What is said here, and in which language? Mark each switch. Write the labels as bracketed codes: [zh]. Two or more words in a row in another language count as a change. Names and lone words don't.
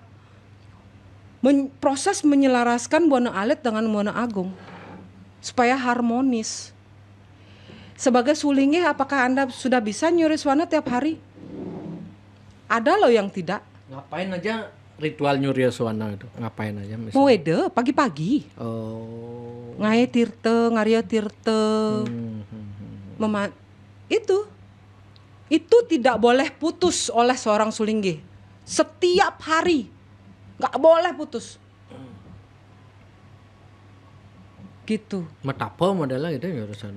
[id] Proses menyelaraskan Buana Alit dengan Buana Agung supaya harmonis. Sebagai Sulingeh, apakah Anda sudah bisa Nyuryaswana tiap hari? Ada loh yang tidak. Ngapain aja ritual Nyuryaswana itu? Ngapain aja misalnya? Wede pagi-pagi. Oh. [ban] Ngai tirte, ngaria tirte. [id] Itu tidak boleh putus oleh seorang Sulingeh. Setiap hari. Nggak boleh putus. Gitu. Metapa modelnya gitu Nyuryaswana.